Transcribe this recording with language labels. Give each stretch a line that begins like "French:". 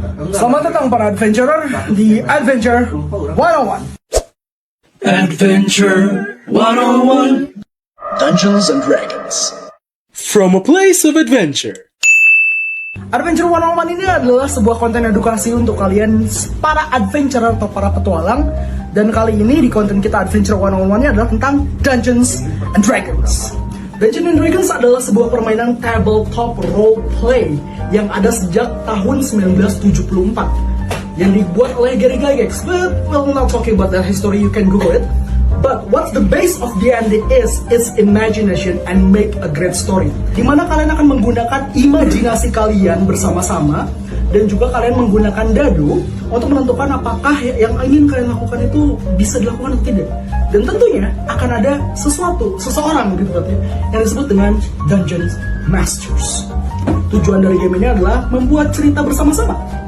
Indonesian: Selamat datang para adventurer di Adventure 101.
English: Adventure 101 Dungeons and Dragons. From a place of adventure.
Indonesian: Adventure 101 ini adalah sebuah konten edukasi untuk kalian para adventurer atau para petualang. Dan kali ini di konten kita Adventure 101 ini adalah tentang Dungeons and Dragons. Dungeons and Dragons adalah sebuah permainan tabletop role play yang ada sejak tahun 1974 yang dibuat oleh Gary Gygax.
English: But we're not talking about that history, you can Google it. But what's the base of D&D is imagination and make a great story.
Indonesian: Dimana kalian akan menggunakan imajinasi kalian bersama-sama dan juga kalian menggunakan dadu untuk menentukan apakah yang ingin kalian lakukan itu bisa dilakukan atau tidak. Dan tentunya akan ada seseorang gitu berarti yang disebut dengan Dungeon Masters. Tujuan dari game ini adalah membuat cerita bersama-sama.